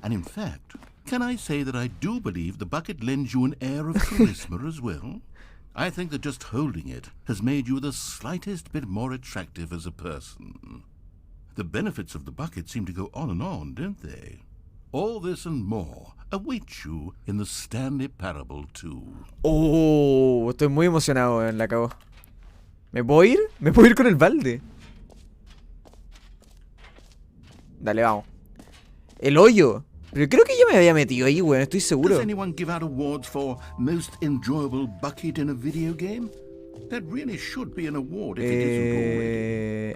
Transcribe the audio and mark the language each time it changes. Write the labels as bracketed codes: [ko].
[en] And in fact, can I say that I do believe the bucket lends you an air of charisma as well? I think that just holding it has made you the slightest bit more attractive as a person. The benefits of the bucket seem to go on, don't they? All this and more await you in the Stanley Parable 2. [es] Oh, estoy muy emocionado, la acabo. ¿Me puedo ir? ¿Me puedo ir con el balde? Dale, vamos. El hoyo. Pero creo que ya me había metido ahí, weón, estoy seguro. [en] Does anyone give out awards for most enjoyable bucket in a video game? That really should be an award if it isn't already.